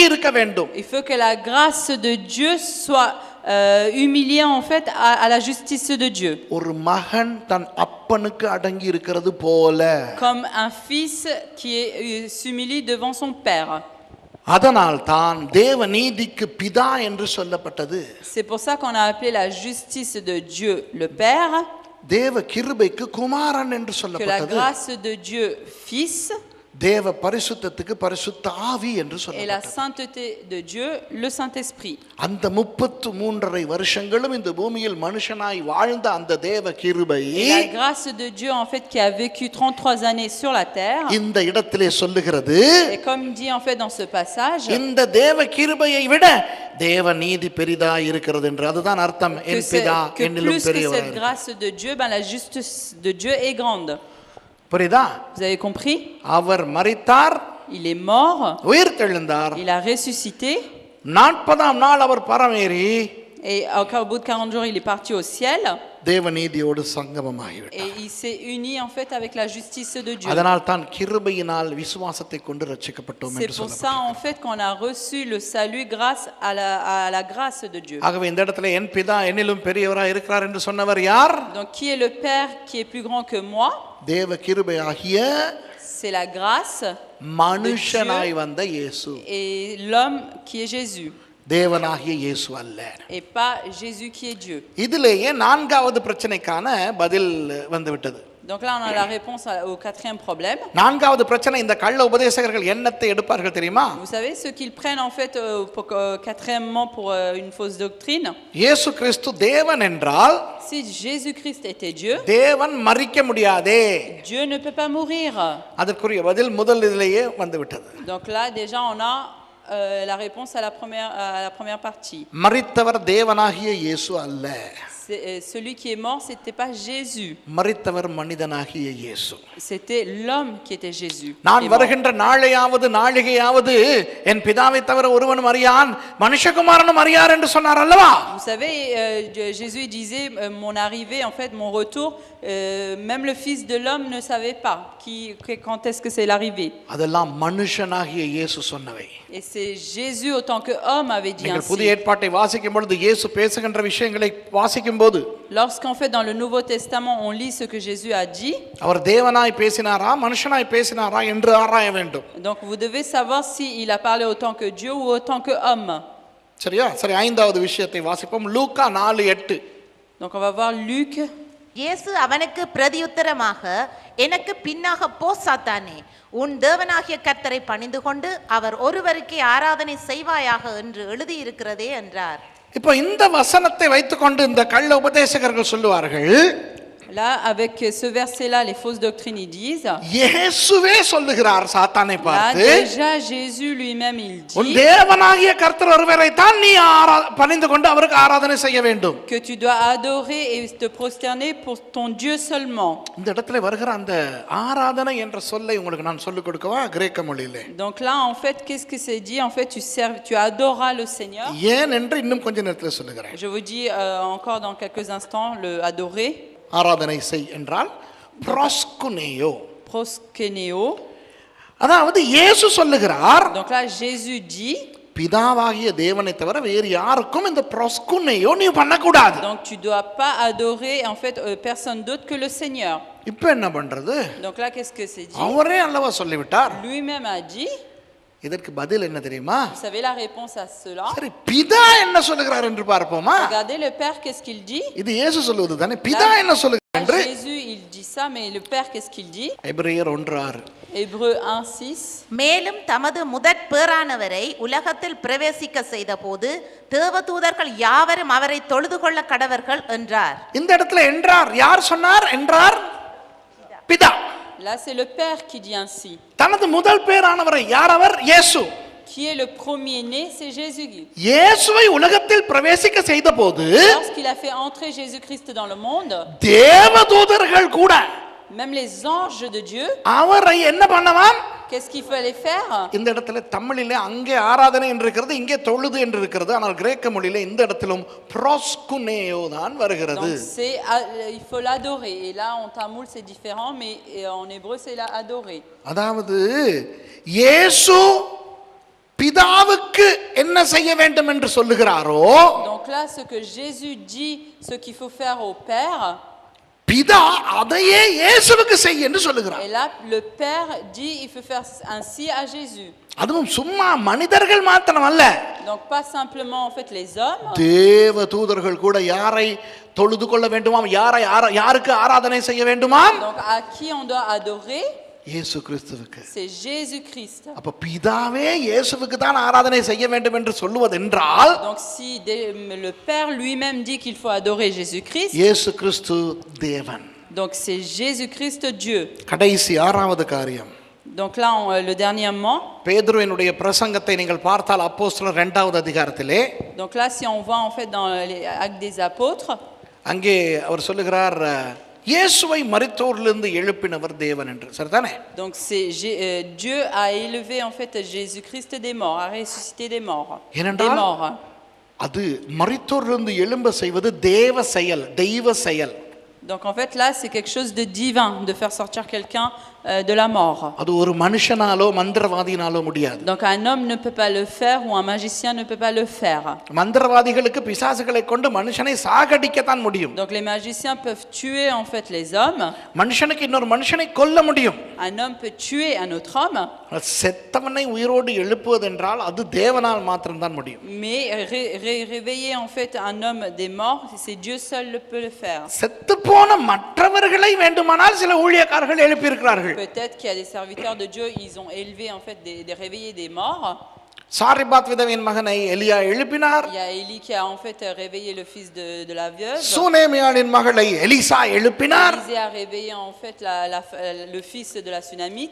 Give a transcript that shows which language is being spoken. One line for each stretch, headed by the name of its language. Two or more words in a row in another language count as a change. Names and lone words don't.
French: il faut que la grâce de Dieu soit humilié en fait à la justice de Dieu.
Tamil: ஒரு மகன் தன் அப்பனுக்கு அடங்கி இருக்கிறது போல.
French: Comme un fils qui s'humilie devant son père.
Tamil: அதனால் தான் தேவ நீதிக்கு பிதா என்று சொல்லப்பட்டது.
French: C'est pour ça qu'on a appelé la justice de Dieu le Père.
Tamil: தேவ கிருபைக்கு குமாரன் என்று
French: Que la
Tamil: சொல்லப்பட்டது.
French: grâce de Dieu Fils.
Tamil: தேவ பரிசுத்தத்துக்கு பரிசுத்த ஆவி என்று
French: Et la
Tamil: சொல்லப்பட்டது.
French: sainteté de Dieu le Saint-Esprit.
Tamil: அந்த 33 வருஷங்களும் இந்த பூமியில் மனுஷனாய் வாழ்ந்த அந்த தேவ கிருபை
French: Et la grâce de Dieu en fait qui a vécu 33 années sur la terre.
Tamil: இந்த இடத்திலே சொல்லுகிறது,
French: Et comme dit en fait dans ce passage,
Tamil: இந்த தேவ கிருபையை விட தேவ நீதி பெரிதா இருக்கிறது என்று. அதுதான் அர்த்தம்.
French: que,
Tamil: என் பிதா
French: que
Tamil: என்னிலும்
French: plus que
Tamil: பெரியவர்.
French: cette grâce de Dieu, ben la justice de Dieu est grande.
Tamil: புரியுதா?
French: Vous avez compris?
Tamil: அவர் மரித்தார்,
French: Il est mort,
Tamil: உயிர் தெழுந்தார்.
French: il a ressuscité,
Tamil: 40ஆம் நாள் அவர் பரமேறி
French: et au bout de 40 jours, il est parti au ciel,
Tamil: தேவ நீதியோடு சங்கமமாகிவிட்டார்.
French: et il s'est uni en fait avec la justice de Dieu.
Tamil: அதனால் தான் கிருபையினால் விசுவாசத்தை கொண்டு ரட்சிக்கப்பட்டோம்
French: C'est
Tamil: என்று
French: pour
Tamil: சொல்லப்பட்டது.
French: ça en fait qu'on a reçu le salut grâce à la grâce de Dieu.
Tamil: ஆகவே இந்த இடத்துல என் பிதா என்னிலும் பெரியவராய் இருக்கிறார் என்று சொன்னவர் யார்?
French: Donc qui est le Père qui est plus grand que moi?
Tamil: தேவ கிருபையாகிய
French: C'est la grâce
Tamil: மனுஷனாய் வந்த இயேசு.
French: et l'homme qui est Jésus,
Tamil: தேவனாகிய இயேசு அல்ல.
French: et pas Jésus qui est Dieu.
Tamil: இதிலேயே 4வது பிரச்சனைக்கான பதில் வந்துவிட்டது.
French: Donc là, on a la réponse au 4e problème.
Tamil: 4வது பிரச்சனை, இந்த கள்ள உபதேசகர்கள் என்னத்தை எடுப்பார்கள் தெரியுமா?
French: Vous savez, ce qu'ils prennent en fait, quatrièmement, pour une fausse doctrine.
Tamil: இயேசு கிறிஸ்து தேவன் என்றால்
French: Si Jésus-Christ était Dieu,
Tamil: தேவன் மரிக்க முடியாதே.
French: Dieu ne peut pas mourir.
Tamil: அதற்குரிய பதில் முதல் இதிலேயே வந்துவிட்டது.
French: Donc là, déjà, on a la réponse à la première partie.
Tamil: மரித்தவர் தேவனாகிய இயேசு அல்ல.
French: Celui qui est mort, c'était pas Jésus.
Tamil: மரித்தவர் மனிதனாகிய இயேசு.
French: C'était l'homme qui était Jésus.
Tamil: நான் வருகின்ற நாளையாவது நாழிகையாவது என் பிதாவை தவிர ஒருவனும் அறியான், மனுஷகுமாரனும் அறியார் என்று சொன்னார் அல்லவா?
French: Vous savez, Jésus disait, mon arrivée, en fait, mon retour, même le Fils de l'homme ne savait pas quand est-ce que c'est l'arrivée.
Tamil: அதெல்லாம் மனுஷனாகிய இயேசு சொன்னவை.
French: Et c'est Jésus autant que homme avait dit
Tamil: நீங்கள் புதிய
French: ainsi.
Tamil: ஏற்பாட்டை வாசிக்கும் பொழுது இயேசு பேசுகின்ற விஷயங்களை வாசிக்கும் போது
French: Lorsqu'en fait dans le Nouveau Testament on lit ce que Jésus a dit,
Tamil: அவர் தேவனாய் பேசினாரா மனுஷனாய் பேசினாரா என்று ஆராய வேண்டும்.
French: donc vous devez savoir si il a parlé autant que Dieu ou autant que homme.
Tamil: சரியா? சரி, 5வது விஷயத்தை வாசிப்போம். லூக்கா 4:8.
French: Donc on va voir Luc.
Tamil: இயேசு அவனுக்கு பிரதியுத்தரமாக, எனக்கு பின்னாக போ சாத்தானே, உன் தேவனாகிய கர்த்தரை பணிந்து கொண்டு அவர் ஒருவருக்கே ஆராதனை செய்வாயாக என்று எழுதியிருக்கிறதே என்றார். இப்போ இந்த வசனத்தை வைத்துக்கொண்டு இந்த கள்ள உபதேசகர்கள் சொல்லுவார்கள்,
French: Là, avec ce verset-là, les fausses doctrines, ils disent,
Tamil: இயேசுவே சொல்லுகிறார் சாத்தானை
French: là,
Tamil: பார்த்து,
French: déjà Jésus lui-même, il
Tamil: உன்
French: dit
Tamil: தேவனாகிய கர்த்தர் ஒருவரை தான் நீ பணிந்து கொண்டு அவருக்கு ஆராதனை செய்ய வேண்டும்.
French: que tu dois adorer et te prosterner pour ton Dieu seulement.
Tamil: இந்த இடத்துல வருகிற அந்த ஆராதனை என்ற சொல்லை உங்களுக்கு நான் சொல்லிக் கொடுக்கவா கிரேக்க மொழியிலே?
French: Donc là, en fait, qu'est-ce que c'est dit? En fait, tu adoreras le Seigneur.
Tamil: ஏன் என்று இன்னும் கொஞ்ச நேரத்தில் சொல்லுகிறேன்.
French: Je vous dis encore dans quelques instants le adorer.
Tamil: ஆராதனை செய் என்றால் ப்ரோஸ்குனேயோ.
French: Proskeneo.
Tamil: அதாவது இயேசு சொல்லுகிறார்,
French: Donc là, Jésus dit,
Tamil: பிதாவாகிய தேவனை தவிர வேறு யாருக்கும் இந்த ப்ரோஸ்குனேயோ நீ பண்ணக்கூடாது.
French: donc tu dois pas adorer en fait personne d'autre que le Seigneur.
Tamil: இப்போ என்ன பண்றது?
French: Donc là, qu'est-ce que c'est dit?
Tamil: அவரே அல்லவா சொல்லிவிட்டார்.
French: Lui-même a dit.
Tamil: இதற்கு பதில் என்ன தெரியுமா?
French: Vous savez la réponse à cela?
Tamil: சரி, பிதா என்ன சொல்லுகிறார் என்று பார்ப்போமா?
French: Regardez le Père, qu'est-ce qu'il dit?
Tamil: இது இயேசு சொல்லுவது தானே. பிதா என்ன சொல்லுகிறார் என்று
French: Jésus, il dit ça, mais le Père, qu'est-ce qu'il dit?
Tamil: எபிரேயர் 1:6.
French: Hébreux 1:6.
Tamil: மேலும் தமது முதற் பேறானவரை உலகத்தில் பிரவேசிக்க செய்த போது தேவதூதர்கள் யாவரும் அவரை தொழுது கொள்ள கடவர்கள் என்றார். இந்த இடத்துல என்றார் யார் சொன்னார்? என்றார் பிதா.
French: Là, c'est le Père qui dit ainsi.
Tamil: தனது முதல் பேரானவரை யார் அவர்? இயேசு.
French: Qui est le premier-né, c'est Jésus.
Tamil: இயேசுவை உலகத்தில் பிரவேசிக்க செய்த போது
French: Lorsqu'il a fait entrer Jésus-Christ dans le monde,
Tamil: தேவதூதர்கள் கூட
French: même les anges de Dieu,
Tamil: அவரை என்ன பண்ணவாம்?
French: qu'est-ce qu'il fallait faire?
Tamil: இந்த இடத்துல தமிழிலே அங்கே ஆராதனை என்று இருக்கிறது, இங்கே தொழுது என்று இருக்கிறது. ஆனால் கிரேக்க மொழியிலே இந்த இடத்திலும் ப்ரோஸ்குனேயோ தான் வருகிறது.
French: Donc il faut l'adorer. Et là, en tamoul, c'est différent, mais en hébreu, c'est adorer.
Tamil: அதாவது இயேசு பிதாவுக்கு என்ன செய்ய வேண்டும் என்று சொல்லுகிறாரோ,
French: Donc Donc là, ce que Jésus dit, ce qu'il faut faire au Père,
Tamil: பிதா அதையே இயேசுவுக்கு செய் என்று சொல்லுகிறார்.
French: et là, le Père dit, il faut faire ainsi à Jésus.
Tamil: அதுவும் சும்மா மனிதர்கள் மாத்திரம் அல்ல,
French: Donc pas simplement en fait les hommes,
Tamil: தேவ தூதர்கள் கூட யாரை தொழுது கொள்ள வேண்டுமாம், யாருக்கு ஆராதனை செய்ய வேண்டுமாம்,
French: donc à qui on doit adorer,
Tamil: இயேசு கிறிஸ்துவுக்கு.
French: c'est Jésus-Christ.
Tamil: அப்ப பிதாவே இயேசுவுக்கு தான் ஆராதனை செய்ய வேண்டும் என்று சொல்லுவதென்றால்,
French: Donc si le Père lui-même dit qu'il faut adorer Jésus-Christ,
Tamil: இயேசு கிறிஸ்து தேவன்.
French: donc c'est Jésus-Christ Dieu.
Tamil: கடைசி ஆறாவது காரியம்,
French: Donc là, le dernièrement,
Tamil: பேதுருவினுடைய பிரசங்கத்தை நீங்கள் பார்த்தால் அப்போஸ்தலர் 2வது அதிகாரத்திலே,
French: donc là si on voit en fait dans les Actes des Apôtres,
Tamil: அங்கே அவர் சொல்லுகிறார், இயேசுவை மரித்தோரிலிருந்து எழுப்பினவர் தேவன் என்று. சரிதானே?
French: donc c'est Dieu a élevé en fait Jésus-Christ des morts, a ressuscité des morts. Des morts.
Tamil: அது மரித்தோரிலிருந்து எழும்ப செய்வது தேவ செயல், தெய்வ செயல்.
French: Donc en fait là c'est quelque chose de divin de faire sortir quelqu'un de la mort.
Tamil: அது ஒரு மனுஷனாலோ மந்திரவாதினாலோ முடியாது.
French: Donc un homme ne peut pas le faire ou un magicien ne peut pas le faire.
Tamil: மந்திரவாதிகளுக்கு பிசாசுகளை கொண்டு மனுஷனை சாகடிக்க தான் முடியும்.
French: Donc les magiciens peuvent tuer en fait les hommes.
Tamil: மனுஷனுக்கு இன்னொரு மனுஷனை கொல்ல முடியும்.
French: Un homme peut tuer un autre homme.
Tamil: செத்தவனை உயிரோடு எழுப்புவதென்றால் அது தேவனால் மாத்திரம் தான் முடியும்.
French: Mais réveiller en fait un homme des morts, c'est Dieu seul le peut le faire.
Tamil: செத்து போன மற்றவர்களை வேண்டுமானால் சில ஊழியக்காரர்கள் எழுப்பி இருக்கிறார்கள்.
French: Peut-être qu'il y a des serviteurs de Dieu, ils ont élevé en fait des réveillés des morts.
Tamil: சாரிபாத் விதவையின் மகனை எலியா எழுப்பினார்.
French: Il y a Élie qui a en fait réveillé le fils de la veuve.
Tamil: சுனேமியாளின் மகளை எலிசா எழுப்பினார்.
French: Élisée a réveillé en fait le fils de la Sunamite.